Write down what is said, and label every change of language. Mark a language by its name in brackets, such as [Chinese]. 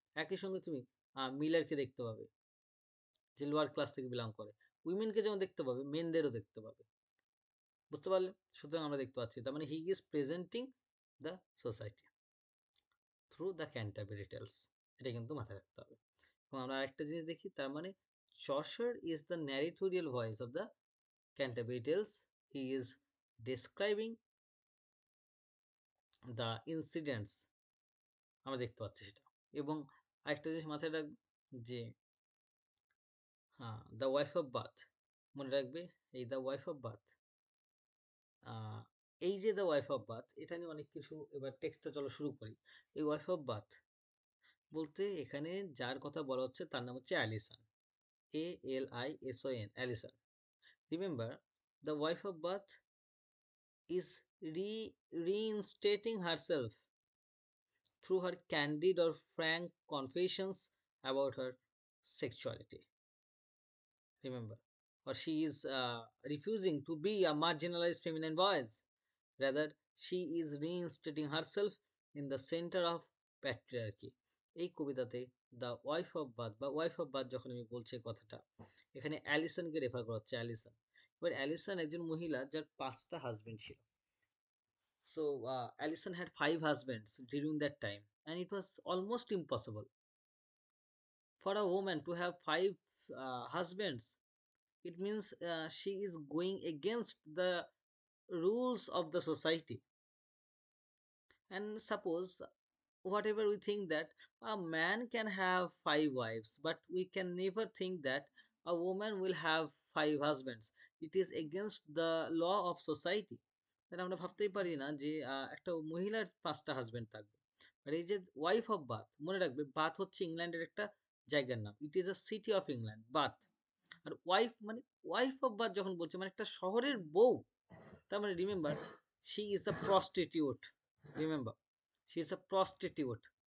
[Bangla] একই সঙ্গে তুমি মিলারকে দেখতে পাবে, যে লোয়ার ক্লাস থেকে বিলং করে। উইমেনকে যেমন দেখতে পাবে, মেনদেরও দেখতে পাবে। বুঝতে পারলে? সুতরাং আমরা দেখতে পাচ্ছি, তার মানে [English] He is presenting the society through the Canterbury Tales. [Bangla] এটা কিন্তু মাথায় রাখতে হবে। এবং আমরা আরেকটা জিনিস দেখি, তার মানে [English] Chaucer is the narratorial voice of the Canterbury Tales. He is describing the incidents, [Bangla] আমরা দেখতে পাচ্ছি সেটা। এবং আরেকটা জিনিস মাথায় রাখবে, যে দ্য ওয়াইফ অফ বাথ, মনে রাখবে এই দ্য ওয়াইফ অফ বাথ, এই যে দ্য ওয়াইফ অফ বাথ, এটা নিয়ে অনেক কিছু। এবার টেক্সটটা চলো শুরু করি। এই ওয়াইফ অফ বাথ বলতে এখানে যার কথা বলা হচ্ছে তার নাম হচ্ছে Allison, ALISON, Allison. [English] Remember, the wife of Bath is reinstating herself through her candid or frank confessions about her sexuality. Remember, or she is refusing to be a marginalized feminine voice. Rather, she is reinstating herself in the center of patriarchy. [Bangla] এই কবিতাতে the wife of bath বা wife of bath যখন আমি বলছি কথাটা, এখানে অ্যালিসনকে refer করা হচ্ছে। Allison, এবার অ্যালিসন একজন মহিলা যার 5টা হাজবেন্ড ছিল। [English] So Alison had 5 husbands during that time, and it was almost impossible for a woman to have 5 husbands. It means she is going against the rules of the society. And suppose, whatever we think that a man can have 5 wives, but we can never think that a woman will have 5 husbands. It is against the law of society. [Bangla] তাহলে আমরা ভাবতেই পারি না যে একটা মহিলার 5টা husband থাকবে। আর এই যে ওয়াইফ অফ বাথ, মনে রাখবে বাথ হচ্ছে ইংল্যান্ডের একটা জায়গার নাম। [English] it is a city of England, [Bangla] bath. আর wife মানে ওয়াইফ অফ বাথ যখন বলছে মানে একটা শহরের বউ। তার মানে [English] Remember, she is a prostitute. Remember, she is a prostitute.